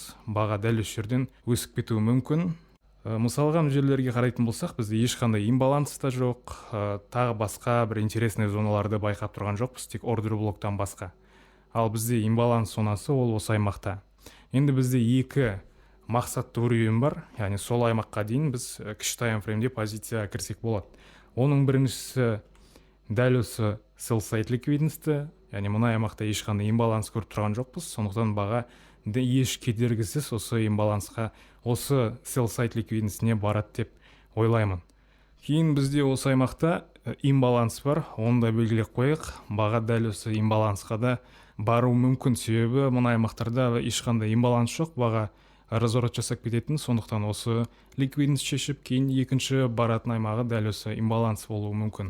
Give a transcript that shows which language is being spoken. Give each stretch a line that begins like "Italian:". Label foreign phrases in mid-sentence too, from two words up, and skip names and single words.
Kazakh: Баға дәл осы жерден өсіп кетуі мүмкін. Мысалға жерлерге қарайтын болсақ, бізде ешқандай имбаланс та жоқ, тағы басқа бір интересный зоналарды байқап тұрған жоқпыз, тек ордер блоктан басқа. Ал бізде имбаланс зонасы ол осы аймақта. Енді бізде екі мақсатты уровень бар, яғни сол аймаққа дейін біз кіші таймфреймде позицияға кірсек болады. Оның біріншісі дәл осы
English: sell side liquidity,
Kazakh: яғни мына аймақта ешқандай имбаланс көріп тұрған жоқпыз, сондықтан баға еш кедергісіз осы имбалансқа, осы
English: sell side liquidity-сіне
Kazakh: барады деп ойлаймын. Кейін бізде осы аймақта имбаланс бар, оны да белгілеп қойық. Баға дәл осы имбалансқа да бару мүмкін, себебі мына аймақтарда ешқандай имбаланс жоқ, баға разворот жасап кететін, сондықтан осы ликвидность шешіп, кейін екінші баратын аймағы дәл осы имбаланс болуы мүмкін.